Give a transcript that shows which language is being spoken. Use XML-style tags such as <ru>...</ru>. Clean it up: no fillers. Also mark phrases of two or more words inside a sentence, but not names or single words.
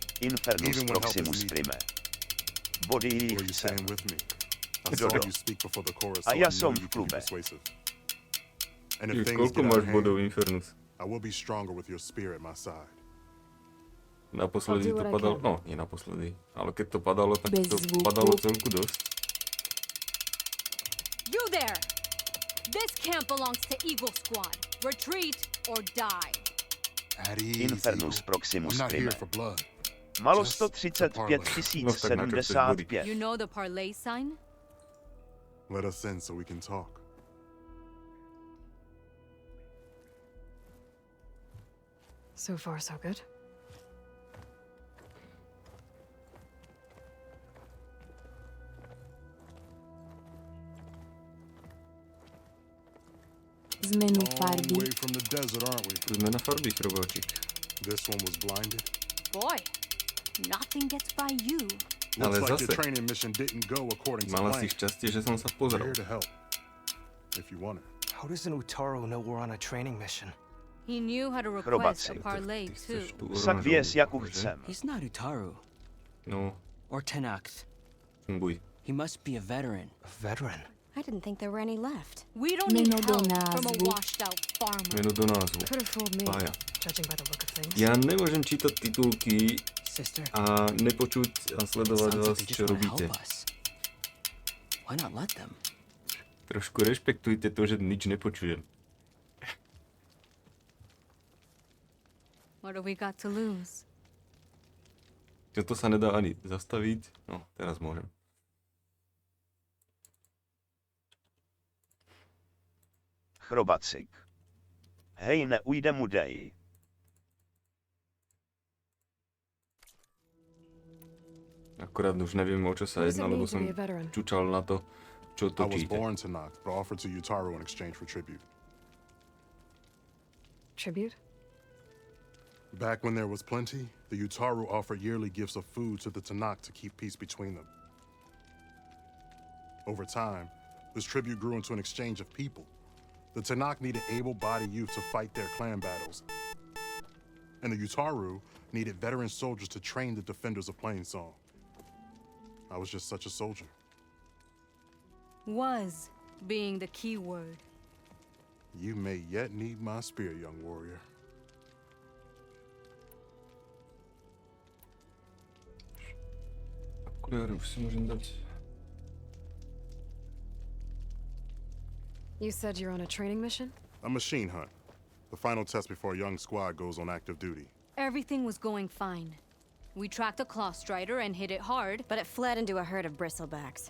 <en>Infernus Even when help Proximus is needed. Prime. Body Were you saying with me? I</en> <sk>Kdo</sk> <en>saw do? you speak before the chorus,</en> <sk>A</sk> <en>so</en> <sk>ja</sk> <en>I</en> <sk>som</sk> <en>know</en> <sk>v</sk> <en>you can be</en> <sk>klube.</sk> <en>persuasive. And if</en> <sk>Ježiš,</sk> <en>things</en> <sk>koľko</sk> <en>get out</en> <sk>máš</sk> <en>of</en> <sk>bodov,</sk> <en>hand,</en> <sk>Infernus?</sk> <en>I will be stronger with your spear at my side.</en> <sk>Naposledy to</sk> <en>I'll do what I</en> <sk>padalo,</sk> <en>can.</en> <sk>no nie naposledy, ale keď to padalo, tak Bez to zvuku. padalo celku dosť.</sk> <en>You there! This camp belongs to Eagle Squad. Retreat or die. Infernus Proximus Prime.</en> <sk>Malo 135 075.</sk> <en>You know the parlay sign? Let us in so we can talk. So far, so good.</en> <sk>Zmenu farby.</sk> <en>Away from the desert, aren't we?</en> <sk>Zmena farby, chrobáčik.</sk> <en>This one was blinded. Boy, nothing gets by you.</en> <sk>Ale</sk> <en>Looks like</en> <sk>zase,</sk> <en>your training mission didn't go according to</en> <sk>mala</sk> <en>plan.</en> <sk>si šťastie, že som sa</sk> <en>We're</en> <sk>pozrel.</sk> <en>here to help, if you want it. How does an Utaru know we're on a training mission? He knew how to request a</en> <sk>Chrobaci.</sk> <en>parlay too.</en> <sk>Však vieš, jakú chcem.</sk> <en>He's not Utaru.</en> <sk>No,</sk> <en>Or Tenakt.</en> <sk>funguj.</sk> <en>He must be a veteran. A veteran? I didn't think there were any left. We don't need</en> <sk>Meno do</sk> <en>help from a</en> <sk>názvu.</sk> <en>washed-out farmer.</en> <sk>Meno do názvu.</sk> <en>Could have fooled me,</en> <sk>Pája.</sk> <en>judging by the look of things.</en> <sk>Ja nemôžem čítať titulky</sk> <en>Sister,</en> <sk>a nepočuť a sledovať</sk> <en>sounds</en> <sk>vás,</sk> <en>like they</en> <sk>čo</sk> <en>just want to</en> <sk>robíte.</sk> <en>help us. Why not let them?</en> <sk>Trošku rešpektujte to, že nič nepočujem. What do we got to lose? Toto sa nedá ani zastaviť. No, teraz môžem. Chrobacik. Hej, neujde mu dej. Akorát už neviem, o čo sa jedná, lebo som čučal na to, čo</sk> <en>I was</en> <sk>točíte.</sk> <en>born to knock, but offered to Utaru in exchange for tribute. Tribute? Back when there was plenty, the Utaru offered yearly gifts of food to the Tanakh to keep peace between them. Over time, this tribute grew into an exchange of people. The Tanakh needed able-bodied youth to fight their clan battles. And the Utaru needed veteran soldiers to train the defenders of Plainsong. I was just such a soldier. Was being the key word. You may yet need my spear, young warrior.</en> <sk>Okuliare už si môžem dať.</sk> <en>You said you're on a training mission? A machine hunt. The final test before a young squad goes on active duty. Everything was going fine. We tracked a claw strider and hit it hard, But it fled into a herd of bristlebacks.</en>